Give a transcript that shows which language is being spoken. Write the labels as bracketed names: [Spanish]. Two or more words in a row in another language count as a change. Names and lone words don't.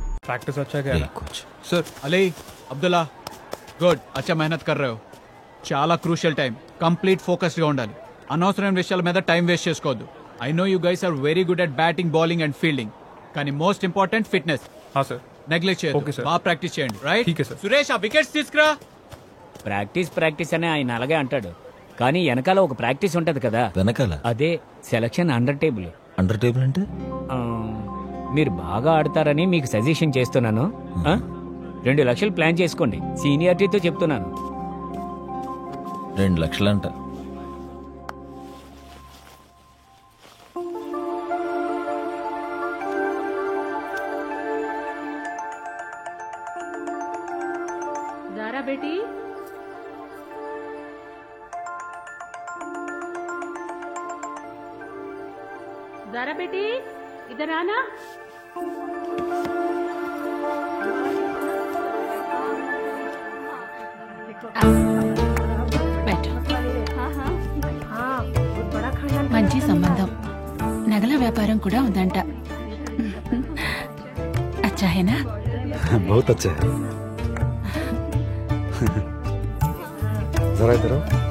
[Hindi] प्रैक्टिस अच्छा क्या है कुछ [Telugu] सर अली అబ్దుల్లా గుడ్ [Hindi] अच्छा मेहनत कर रहे हो [Telugu] చాలా [English] crucial time complete [Telugu] ఫోకస్డ్గా ఉండాలి అనవసరమైన విషయాల మీద [English] time waste [Telugu] చేసుకోవద్దు [English] I know you guys are very good at batting bowling and fielding [Telugu] కానీ [English] most important fitness [Hindi] हाँ सर [Telugu] నెగ్లెక్ట్ చేయొద్దు [English] Okay, sir. [Telugu] బాగా ప్రాక్టీస్ చేయండి రైట్ [Hindi] ठीक है, sir. [Telugu] సురేష్ ఆ వికెట్స్ తీసుకురా ప్రాక్టీస్ అనే ఆయన అలాగే అంటాడు కానీ వెనకాల ఒక ప్రాక్టీస్ ఉంటది కదా వెనకాల అదే [English] selection under table under table [Telugu] అంటే ఆ, మీరు బాగా ఆడతారని మీకు సజెషన్ చేస్తున్నాను 2 లక్షలు ప్లాన్ చేసుకోండి సీనియారిటీతో చెప్తున్నాను 2 లక్షలంట [Hindi] जारा बेटी जारा बेटी इधर आना [Telugu] మంచి సంబంధం నగల వ్యాపారం కూడా ఉందంట [Hindi] अच्छा है ना बहुत अच्छा है जरा इधर आओ।